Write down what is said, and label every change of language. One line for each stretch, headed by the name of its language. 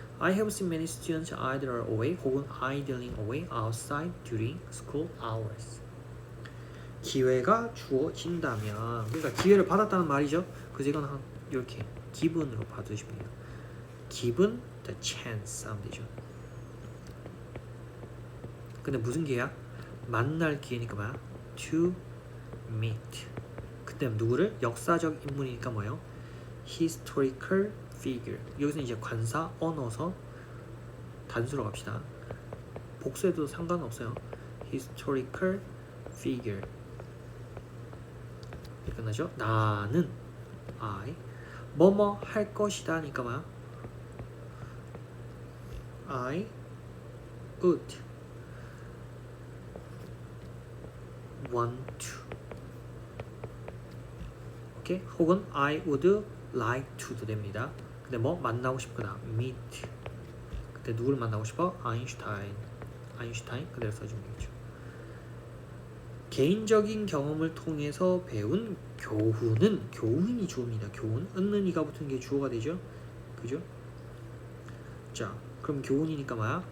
English: I have seen many students idle away 혹은 idling away outside during school hours.
Korean: 기회가 주어진다면, 그러니까 기회를 받았다는 말이죠. 그래서 이건 이렇게 기분으로 봐주시면 돼요.
English: given the chance
Korean: 하면 되죠. 근데 무슨 기회야? 만날 기회니까 뭐야? to meet. 그때 누구를? 역사적 인물이니까 뭐예요?
English: historical figure.
Korean: 여기서 이제 관사 언어서 단수로 갑시다. 복수해도 상관없어요. historical figure. 이렇게 끝나죠? 나는 I 뭐뭐 할 것이다니까 뭐야?
English: I would want to.
Korean: 오케이? 혹은
English: I would like to
Korean: 도 됩니다. 근데 뭐 만나고 싶거나 meet. 그때 누구를 만나고 싶어? 아인슈타인. 아인슈타인 그대로 써주면 되겠죠. 개인적인 경험을 통해서 배운 교훈은 교훈이 주어입니다. 교훈. 은는 이가 붙은 게 주어가 되죠. 그죠? 자, 그럼 교훈이니까 뭐야?